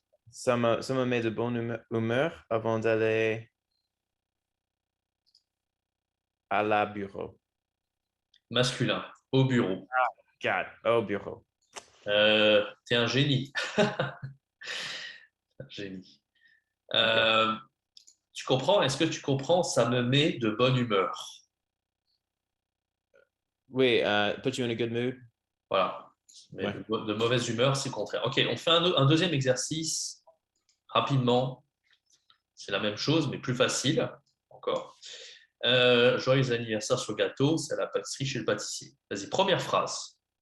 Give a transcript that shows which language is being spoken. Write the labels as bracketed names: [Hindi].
[French] Ça me met de bonne humeur avant d'aller à la bureau. masculin, au bureau. God, au bureau. T'es un génie. Un génie. Ok. Euh, Tu comprends? Est-ce que tu comprends? Ça me met de bonne humeur. [English] Oui, put you in a good mood. [French] Voilà. Mais Ouais. de mauvaise humeur, c'est le contraire. Ok, on fait un deuxième exercice rapidement. C'est la même chose, mais plus facile. Encore. Joyeux anniversaire sur le gâteau, c'est à la pâtisserie chez le pâtissier. Vas-y, première phrase.